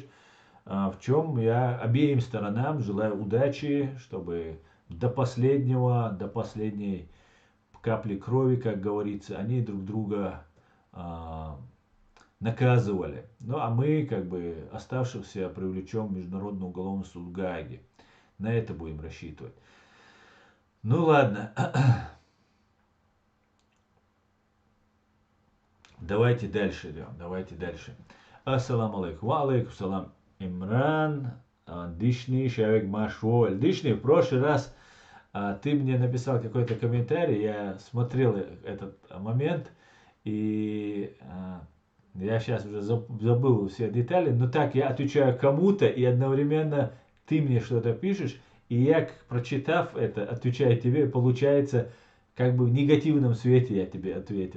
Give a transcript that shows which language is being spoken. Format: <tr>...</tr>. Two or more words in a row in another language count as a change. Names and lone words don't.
<ru>В чем я обеим сторонам желаю удачи, чтобы до последней капли крови, как говорится, они друг друга наказывали. Ну а мы, как бы, оставшихся привлечем в Международный уголовный суд в Гааге. На это будем рассчитывать. Ну ладно. Давайте дальше идем, давайте дальше.</ru> <ar>السلام عليكم. وعليكم السلام.</ar> <ru>Имран, Дишни, Шавик Машволь. Дишни, в прошлый раз ты мне написал какой-то комментарий, я смотрел этот момент, и я сейчас уже забыл все детали, но так я отвечаю кому-то, и одновременно ты мне что-то пишешь, и я, прочитав это, отвечаю тебе, получается, как бы в негативном свете я тебе ответил.</ru>